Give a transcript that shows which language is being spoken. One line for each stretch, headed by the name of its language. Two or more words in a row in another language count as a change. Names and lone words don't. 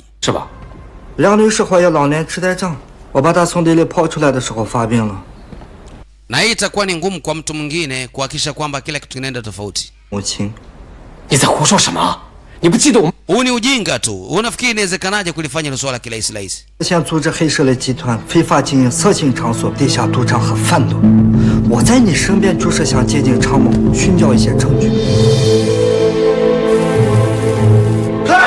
Chinese: 是吧？梁女士怀有老年痴呆症，我把她从地里刨出来的时候发病了。
Swahili: Na hii itakuwa ni ngumu kwa mtu mwingine kuhakikisha kwamba kila kitu kinaenda tofauti.
Chinese: 母亲，你在胡说什么？你不记得我们？
Swahili: Huu ni ujinga tu. Unafikiri inawezekanaje kulifanya hilo swala kirahisi rahisi?
Chinese: 现组织黑社会集团非法经营色情场所、地下赌场和贩毒。我在你身边就是想接近常某，寻找一些证据。